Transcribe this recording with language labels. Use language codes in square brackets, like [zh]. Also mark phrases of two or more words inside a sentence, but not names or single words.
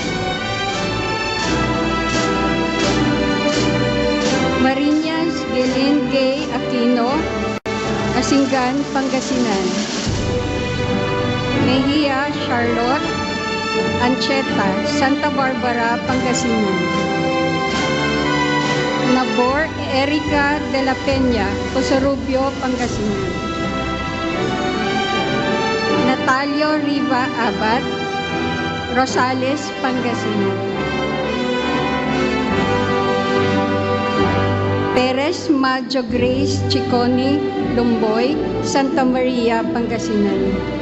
[tl] Marinas Belen Gay Aquino, Asingan, Pangasinan. Mejia Charlotte Ancheta, Santa Barbara, Pangasinan. Nabor Erika de la Peña, Cosorubio, Pangasinan. Natalio Riva Abad, Rosales, Pangasinan. Perez Maggio Grace Chiconi, Lumboy, Santa Maria, Pangasinan.